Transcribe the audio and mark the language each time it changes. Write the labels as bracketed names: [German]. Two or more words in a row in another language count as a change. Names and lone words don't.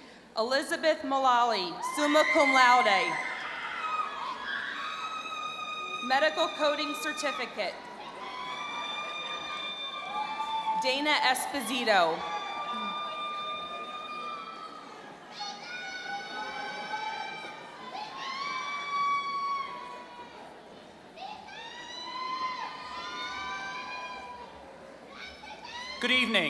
[English] Elizabeth Mullally, [Latin] summa cum laude. [English] Medical Coding Certificate. Dana Esposito. Good evening.